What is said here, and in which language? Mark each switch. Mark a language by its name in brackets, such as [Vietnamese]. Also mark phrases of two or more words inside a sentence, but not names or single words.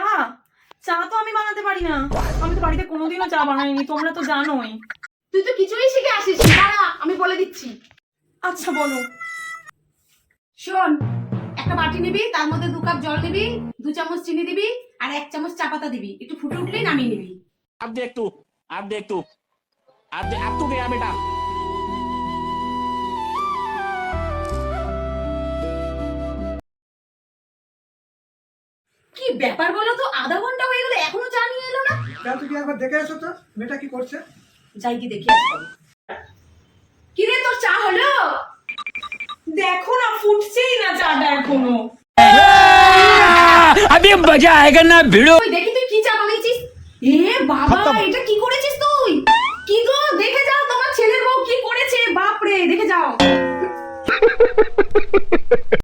[Bangla] চা তো আমি বানাতে পারি না, আমি তো বাড়িতে কোনোদিনও চা বানাইনি, তোমরা তো জানোই। তুই তো কিছুই শিখে আসিস, দাঁড়া আমি বলে দিচ্ছি। আচ্ছা বলো। শোন, একটা বাটি নিবি, তার মধ্যে 2 কাপ জল নিবি, 2 চামচ চিনি দিবি, আর 1 চামচ চা পাতা দিবি, একটু ফুটে উঠলেই নামিয়ে নিবি। [Hindi] अब देख तू, अब देख तू, अब तू गया बेटा। [Bangla] কি ব্যাপার বলো তো, আধা ঘন্টা হয়ে গেল এখনো চা নিয়ে এলো না। কেন তুমি একবার দেখে এসো তো মেয়েটা কি করছে। যাই কি দেখে আসবো। কি রে তোর চা হলো? দেখো না, ফুটছেই না চাটা এখনো। [Hindi] अभी मजा आएगा ना भिड़ो। [Bangla] ওই দেখি তুই কি চা বানিয়েছিস। এ বাবা, এটা কি করেছিস তুই? কি গো, দেখে যাও তোমার ছেলের বউ কি করেছে, বাপ রে দেখে যাও।